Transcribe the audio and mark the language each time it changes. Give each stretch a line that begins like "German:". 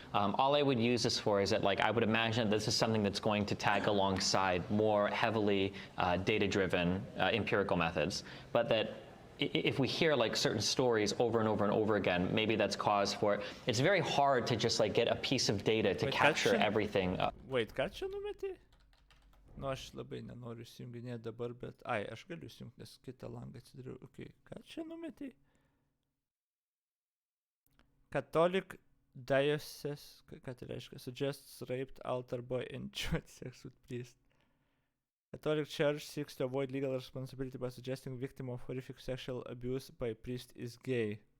English: All I would use this for is that, I would imagine that this is something that's going to tag alongside more heavily data-driven empirical methods, but that if we hear certain stories over and over and over again, maybe that's cause for it. It's very hard to just get a piece of data to capture everything.
Lithuanian: Wait, ką čia numetė? Aš labai nenoriu įsijunginėti dabar, bet... aš galiu įsijungti, nes kitą langą atsidariau. Okay. Ką čia numetė? Catholic diocese, ką tai reiškia?
English: Suggests raped altar boy enjoyed sex with priest. Catholic Church seeks to avoid legal responsibility by suggesting victim of horrific sexual abuse by priest is gay.